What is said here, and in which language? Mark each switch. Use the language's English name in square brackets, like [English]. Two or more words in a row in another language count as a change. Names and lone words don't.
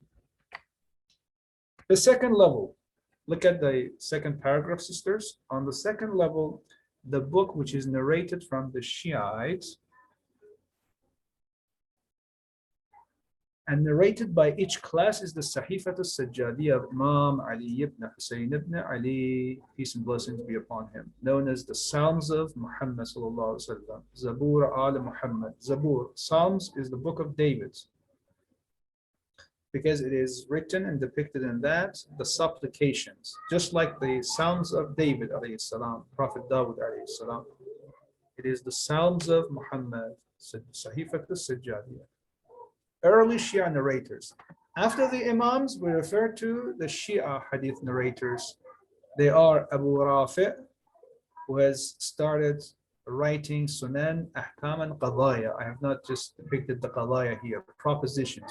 [English] The second level, look at the second paragraph, sisters. On the second level, the book which is narrated from the Shiites and narrated by each class is the Sahifat al-Sajjadiyya of Imam Ali ibn Hussein ibn Ali, peace and blessings be upon him, known as the Psalms of Muhammad [Arabic] صلى الله عليه وسلم, [English] Zabur al-Muhammad. Zabur, Psalms is the book of David, because it is written and depicted in that the supplications, just like the Psalms of David [Arabic] عليه السلام, [English] Prophet Dawud [Arabic] عليه السلام. [English] It is the Psalms of Muhammad, Sahifat al-Sajjadiyya. Early Shia narrators. After the Imams, we refer to the Shia hadith narrators. They are Abu Rafi', who has started writing Sunan, Ahkam, and Qadaya. I have not just depicted the Qadaya here, propositions.